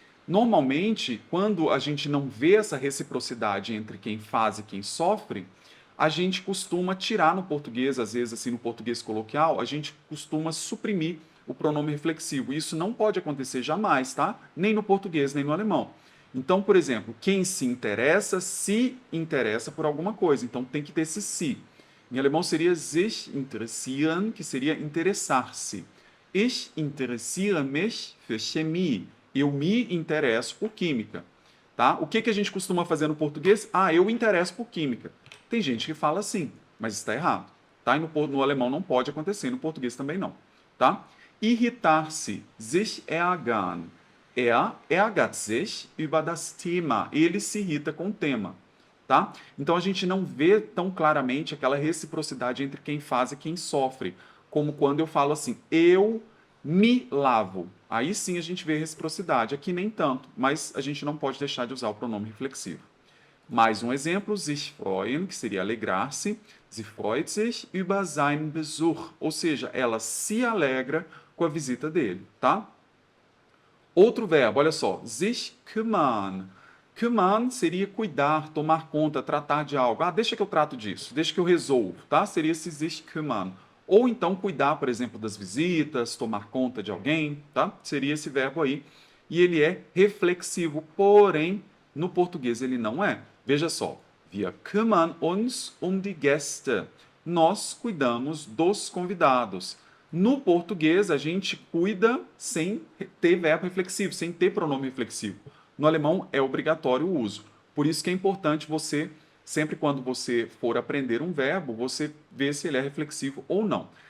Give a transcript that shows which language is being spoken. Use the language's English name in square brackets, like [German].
[Portuguese] Normalmente, quando a gente não vê essa reciprocidade entre quem faz e quem sofre, a gente costuma tirar no português, às vezes assim no português coloquial, a gente costuma suprimir o pronome reflexivo. Isso não pode acontecer jamais, tá? Nem no português, nem no alemão. Então, por exemplo, quem se interessa por alguma coisa. Então, tem que ter esse se. Em alemão seria sich interessieren, que seria interessar-se. [German] Ich interessiere mich für Chemie. [Portuguese] Eu me interesso por química. Tá? O que a gente costuma fazer no português? Ah, eu me interesso por química. Tem gente que fala assim, mas está errado. Tá? E no alemão não pode acontecer, no português também não. Tá? Irritar-se, sich ärgern. [German] Ärgert sich über das Thema. [Portuguese] Ele se irrita com o tema. Tá? Então a gente não vê tão claramente aquela reciprocidade entre quem faz e quem sofre, como quando eu falo assim, eu me lavo. Aí sim a gente vê reciprocidade. Aqui nem tanto, mas a gente não pode deixar de usar o pronome reflexivo. Mais um exemplo, sich freuen, que seria alegrar-se. [German] Sie freut sich über seinen Besuch. [Portuguese] Ou seja, ela se alegra com a visita dele, tá? Outro verbo, olha só, sich kümmern. Kümmern seria cuidar, tomar conta, tratar de algo. Ah, deixa que eu trato disso, deixa que eu resolvo, tá? Seria esse sich kümmern. Ou então cuidar, por exemplo, das visitas, tomar conta de alguém, tá? Seria esse verbo aí. E ele é reflexivo, porém, no português ele não é. Veja só, [German] wir kümmern uns um die Gäste. [Portuguese] Nós cuidamos dos convidados. No português, a gente cuida sem ter verbo reflexivo, sem ter pronome reflexivo. No alemão, é obrigatório o uso. Por isso que é importante você, sempre quando você for aprender um verbo, você ver se ele é reflexivo ou não.